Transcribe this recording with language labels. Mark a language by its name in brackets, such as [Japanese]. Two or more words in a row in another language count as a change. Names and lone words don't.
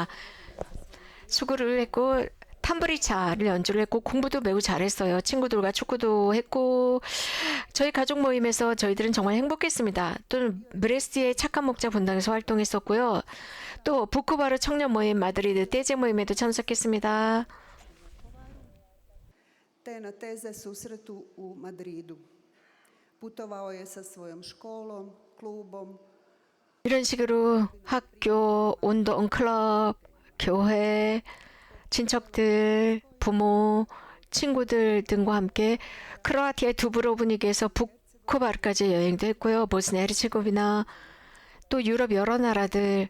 [Korean] 수구를 했고 탐브리차를 연주를 했고 공부도 매우 잘했어요. 친구들과 축구도 했고 저희 가족 모임에서 저희들은 정말 행복했습니다. 또는 브레스트의 착한 목자 분당에서 활동했었고요. 또 부쿠바르 청년 모임, 마드리드 떼제 모임에도 참석했습니다. [Croatian] te na teze susretu u Madridu. Putovao je sa svojom školom, klubom, [Korean] 이런 식으로 학교, 운동, 클럽, 교회, 친척들, 부모, 친구들 등과 함께 크로아티아의 두브로브닉에서 부쿠바르까지 여행도 했고요. 보스니아 헤르체고비나 또 유럽 여러 나라들을